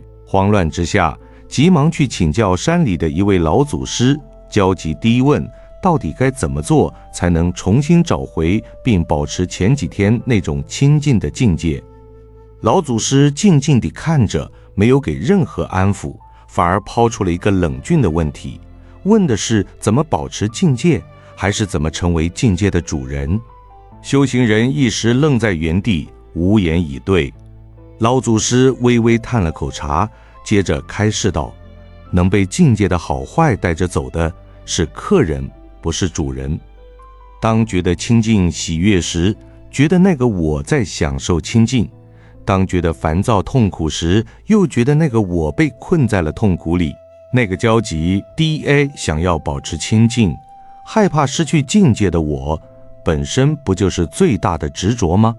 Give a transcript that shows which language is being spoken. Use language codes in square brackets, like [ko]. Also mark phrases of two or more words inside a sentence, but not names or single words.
[zh] 慌亂之下，急忙去請教山裡的一位老祖師，焦急地問，到底該怎麼做才能重新找回並保持前幾天那種清淨的境界？老祖師靜靜地看着，沒有給任何安撫，反而拋出了一個冷峻的問題，問的是怎麼保持境界，還是怎麼成為境界的主人？修行人一時愣在原地，無言以對。老祖師微微嘆了口茶，接着開示道：能被境界的好壞帶着走的是客人，不是主人。當覺得清淨喜悅時，覺得那個我在享受清淨；當覺得煩躁痛苦時，又覺得那個我被困在了痛苦裡。那個焦急DA 想要保持清淨，害怕失去境界的我，本身不就是最大的執着嗎？